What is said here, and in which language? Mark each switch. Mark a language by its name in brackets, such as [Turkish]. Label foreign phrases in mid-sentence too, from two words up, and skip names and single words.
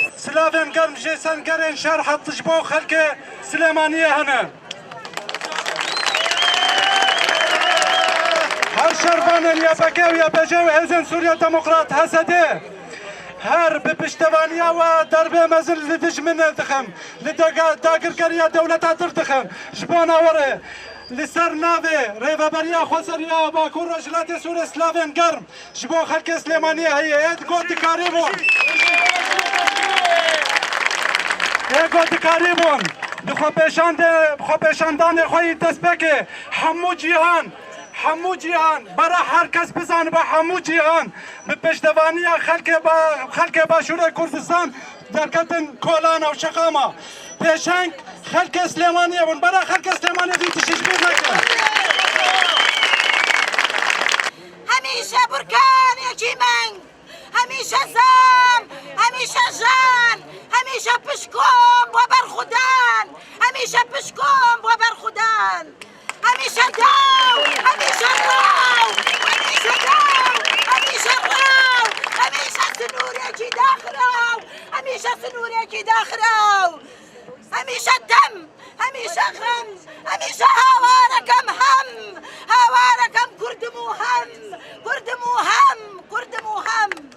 [Kurdish] سلاوێن گەرم ژێسەنگەرێن شەر حەتش بۆ خەڵکێ سلێمانیە هەنە. هەر شەربانن یا بەکێ و یا بەجێ و هێزن سووریا دەموقرات هەسەدێ. هەر بە پشتەوانیاوە دەربێ مەزن لە دژمنە دخەم لە داگیرکاریە دەوڵەتا در دخەم ji bo nawarê li ser navê rêveberiya Xwezeriya Bakur Rojhilatê Sûrê Slavên Germ ji bo xelkê Slêmaniyê heye ê got dikarîbûn ê got dikarîbûn di xwepêşandanê xwe yî destpêkê hemû cîhan bera her kes bizane be hemû cîhan bi piştevaniya xelkê Başûrê Kurdistan derketin kolana û şeqama pêşeng xelkê Slêmaniyê bûn bera xelkê Slêmaniyê dî tişîjbîr nekin. [Central Kurdish] هەمیشە بورکانێکی مەنگ هەمیشە زام هەمیشە ژان هەمیشە پشکۆم بۆ بەرخودان هەمیشە پشکۆم بۆ بەرخودان هەمیشە داو هەمیشە ڕاو هەمیشە داو هەمیشە ڕاو هەمیشە سنوورێکی داخراو هەمیشە سنوورێکی داخراو هەمیشە دەم هەمیشە خەم هەمیشە هاوارەکەم هەم هاوارەکەم کوردم و هەم کوردم و هەم کوردم و هەم